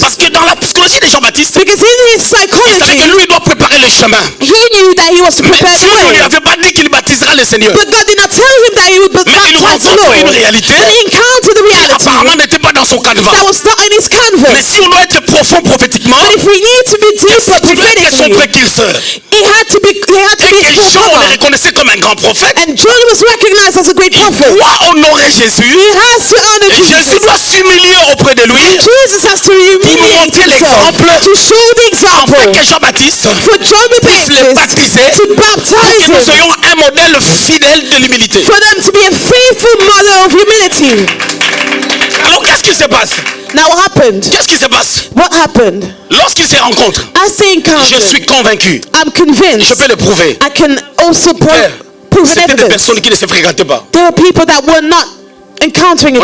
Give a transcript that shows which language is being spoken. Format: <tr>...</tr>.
<fr>Parce que dans la psychologie de Jean-Baptiste,</fr> <en>because in his</en> <fr>il savait</fr> <en>psychology,</en> <fr>que lui doit préparer le chemin.</fr> <en>he knew that he was to</en> <fr>Mais</fr> <en>prepare</en> <fr>Dieu ne</fr> <en>the</en> <fr>lui</fr> <en>way.</en> <fr>avait pas dit qu'il baptisera le Seigneur.</fr> <en>But God did not tell him that he would</en> <fr>Mais il</fr> <en>baptize the</en> <fr>rencontre</fr> <en>Lord.</en> <fr>une réalité</fr> <en>But he encountered the reality</en> <fr>apparemment n'était pas dans son canevas.</fr> <en>that was not in his</en> <fr>Mais</fr> <en>canvas.</en> <fr>si on doit être profond prophétiquement,</fr> <en>But if we need to be deeper</en> <fr>il a été son précurseur.</fr> <en>he had to be</en> <fr>Et que Jean le</fr> <en>forerunner.</en> <fr>reconnaissait comme un grand prophète.</fr> <en>And John was recognized as a great</en> <fr>Il</fr> <en>prophet.</en> <fr>doit honorer Jésus.</fr> <en>He has to honor</en> <fr>Et Jésus</fr> <en>Jesus.</en> <fr>doit s'humilier auprès de lui</fr> <en>Jesus has to</en> <fr>pour nous</fr> <en>humiliate</en> <fr>montrer</fr> <en>himself,</en> <fr>l'exemple</fr> <en>to show the</en> <fr>afin</fr> <en>example</en> <fr>que Jean-Baptiste</fr> <en>for John the</en> <fr>puisse les</fr> <en>Baptist</en> <fr>baptiser,</fr> <en>to</en> <fr>pour</fr> <en>baptize</en> <fr>que nous</fr> <en>him,</en> <fr>soyons un modèle fidèle de l'humilité.</fr> <en>for them to be a faithful mother of humility.</en> <fr>Alors qu'est-ce qui se passe?</fr> <en>Now what happened?</en> <fr>Qu'est-ce qui se passe?</fr> <en>What happened?</en> <fr>Lorsqu'ils se rencontrent,</fr> <en>As they</en> <fr>je</fr> <en>encountered,</en> <fr>suis convaincu,</fr> <en>I'm convinced</en> <fr>je peux le prouver.</fr> <en>I can also</en> <fr>Frère,</fr> <en>prove an</en> <fr>c'était des</fr> <en>evidence.</en> <fr>personnes qui ne se fréquentaient pas.</fr> <en>There were people that were not encountering each</en>